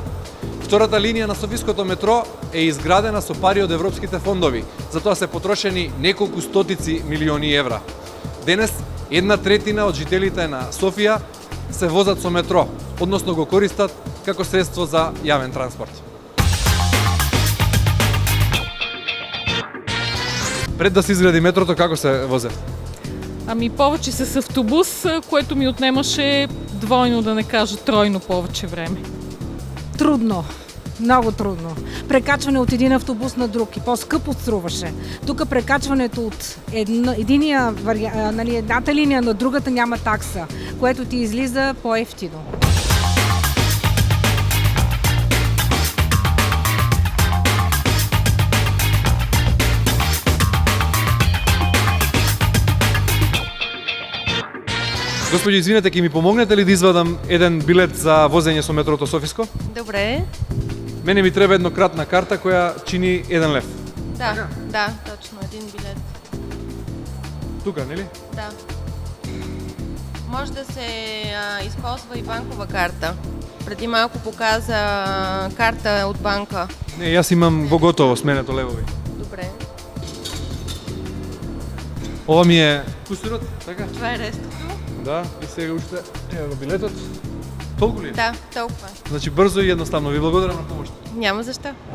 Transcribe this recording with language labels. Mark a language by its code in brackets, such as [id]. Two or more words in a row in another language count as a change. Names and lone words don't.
[mk] Втората линија на Софиското метро е изградена со пари од европските фондови, затоа се потрошени неколку стотици милиони евра. Денес 1/3 од жителите на Софија се возат со метро, односно го користат како средство за јавен транспорт. Пред да се изгради метрото, како се возе? [bg] Ами повече с автобус, което ми отнемаше двойно, да не кажа тройно повече време. Трудно, много трудно. Прекачване от един автобус на друг и по-скъпо струваше. Тук прекачването от едната линия на другата няма такса, което ти излиза по-евтино. [mk] Господи, извинете, ќе ми помогнете ли да извадам еден билет за возење со метрото Софиско? [bg] Добре. [mk] Мене ми треба еднократна карта која чини 1 лев. [bg] Да, точно, един билет. Тука, нели? Да. Може да се използва и банкова карта. Преди малко показа карта от банка. [mk] Не, јас имам во готово сменето левови. [bg] Добре. [mk] Ова ми е кусурот, така? [bg] Това е рестото. [mk] Да, и сега уште ево го билетот. Толку ли е? [bg] Да, толкова. [mk] Значи брзо и едноставно. Ви благодарам на помошта. [bg] Няма защо.